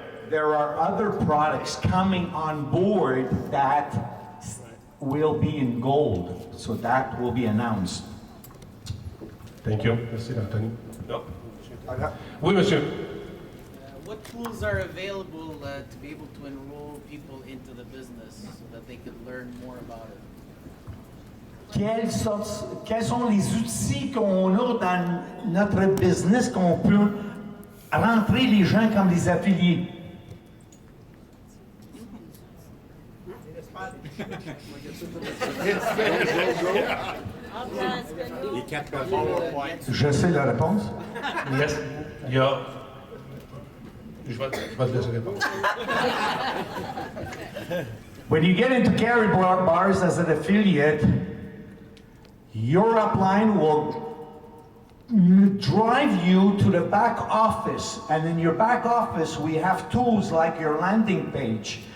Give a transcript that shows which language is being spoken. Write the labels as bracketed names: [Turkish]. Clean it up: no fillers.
[English] There are other products coming on board that will be in gold. So that will be announced. Thank you. [French] Merci, [English] Antoni. No. [French] Oui, monsieur. [English] What tools are available to be able to enroll people into the business so that they could learn more about it? [French] Quels sont les outils qu'on a dans notre business qu'on peut rentrer les gens comme des affiliés? Je sais la réponse. Yes. Il y a... Je vais te laisser répondre. [English] When you get into Karatbars as an affiliate, your upline will drive you to the back office. And in your back office, we have tools like your landing page.